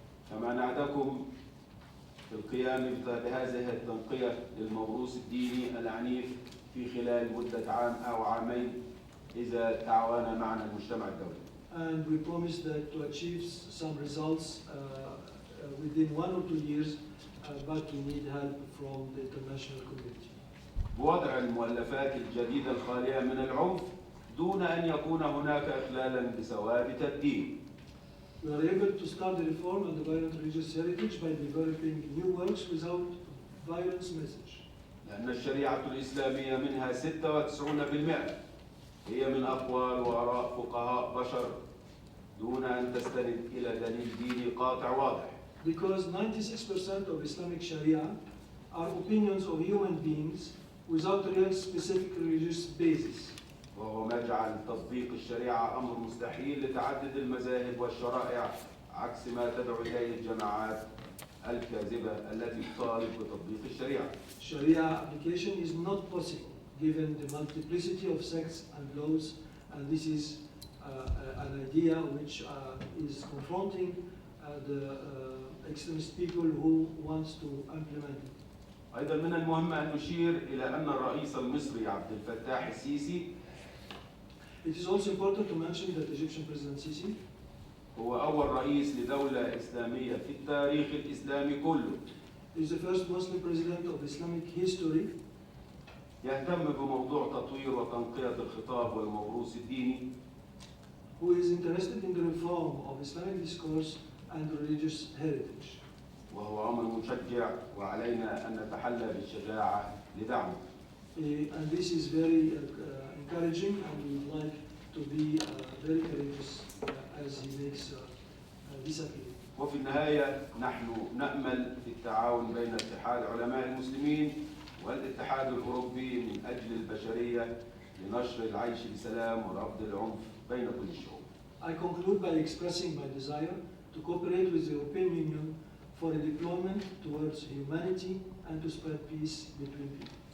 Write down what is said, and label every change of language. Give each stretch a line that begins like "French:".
Arabic: كما نعدكم في القيام بهذه التنقية للموروث الديني العنيف في خلال مدة عام أو عامين إذا تعاون معنا المجتمع الدولي.
English: And we promise that to achieve some results within 1 or 2 years, but we need help from the international community.
Arabic: بوضع المؤلفات الجديدة الخالية من العنف دون أن يكون هناك إخلالا بثوابت الدين.
English: We are able to start the reform on the violent religious heritage by developing new works without violence message.
Arabic: لأن الشريعة الإسلامية منها 96% هي من أقوال وآراء فقهاء بشر دون أن تستند إلى دليل ديني قاطع واضح.
English: Because 96% of Islamic Sharia are opinions of human beings without real specific religious basis.
Arabic: وهو ما جعل تطبيق الشريعة أمر مستحيل لتعدد المذاهب والشرائع عكس ما تدعو إليه الجماعات الكاذبة التي تطالب بتطبيق الشريعة.
English: Sharia application is not possible given the multiplicity of sects and laws, and this is an idea which is confronting the extremist people who wants to implement it.
Arabic: أيضا من المهم أن نشير إلى أن الرئيس المصري عبد الفتاح السيسي
English: It is also important to mention that Egyptian President Sisi
Arabic: هو أول رئيس لدولة إسلامية في التاريخ الإسلامي كله
English: is the first Muslim president of Islamic history
Arabic: يهتم بموضوع تطوير وتنقية الخطاب والموروث الديني
English: who is interested in the reform of Islamic discourse and religious heritage.
Arabic: وهو أمر مشجع وعلينا أن نتحلى بالشجاعة لدعمه.
English: And this is very encouraging, and we would like to be very courageous as he makes this appeal.
Arabic: وفي النهاية نحن نأمل في التعاون بين اتحاد علماء المسلمين والاتحاد الأوروبي من أجل البشرية لنشر العيش بسلام ورفض العنف بين كل الشعوب.
English: I conclude by expressing my desire to cooperate with the European Union for a deployment towards humanity and to spread peace between people.